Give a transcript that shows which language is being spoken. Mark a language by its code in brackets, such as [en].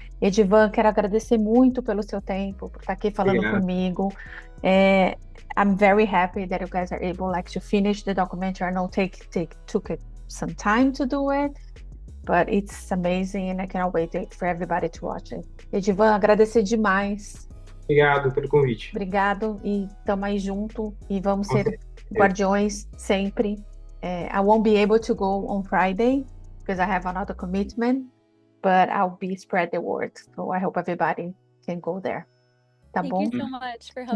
[pt] Edivan, quero agradecer muito pelo seu tempo, por estar aqui falando comigo. [en] I'm very happy that you guys are able to finish the documentary. I know took some time to do it, but it's amazing and I cannot wait for everybody to watch it. [pt] Edivan, agradecer demais. Obrigado pelo convite. Obrigado e tamo aí junto e vamos ser guardiões sempre. [en] I won't be able to go on Friday because I have another commitment, but I'll be spread the word. So I hope everybody can go there. [pt] Tá bom? [en] Thank you so much for helping.